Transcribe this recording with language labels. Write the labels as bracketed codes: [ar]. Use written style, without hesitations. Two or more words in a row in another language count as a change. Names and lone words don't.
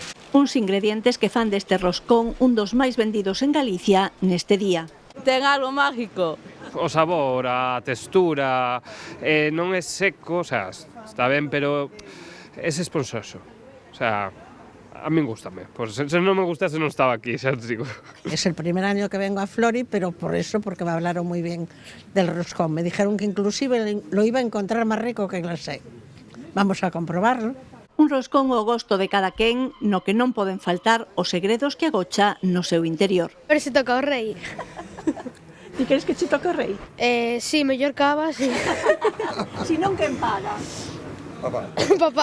[gl] Uns ingredientes que fan deste roscón un dos máis vendidos en Galicia neste día. Ten algo mágico. O sabor, a textura, non é seco, o sea, está ben, pero é esponxoso. O sea, a min gustame. Pues se non me gustase non estaba aquí, xa te digo. [es] Es el primer año que vengo a Flori, pero por eso, porque me hablaron muy bien del roscón. Me dijeron que inclusive lo iba a encontrar más rico que en la SEC. Vamos a comprobarlo. [gl] Un roscón ao gosto de cada quen, no que non poden faltar os segredos que agocha no seu interior. Pero se toca o rei. Ti queres que che toque o rei? Sí, mellor cava, sí. Si non, quen paga? Papá.